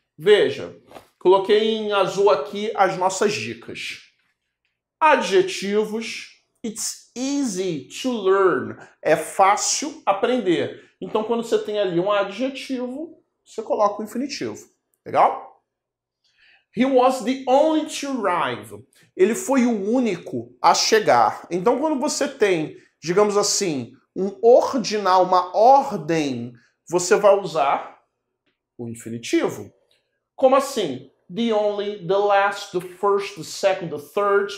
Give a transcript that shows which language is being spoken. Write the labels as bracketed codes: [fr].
[pt] Veja, coloquei em azul aqui as nossas dicas. [en] Adjetivos. It's easy to learn. [pt] É fácil aprender. Então, quando você tem ali um adjetivo, você coloca o infinitivo. Legal? [en] He was the only to arrive. [pt] Ele foi o único a chegar. Então, quando você tem, digamos assim, um ordinal, uma ordem, você vai usar o infinitivo. Como assim? [en] The only, the last, the first, the second, the third.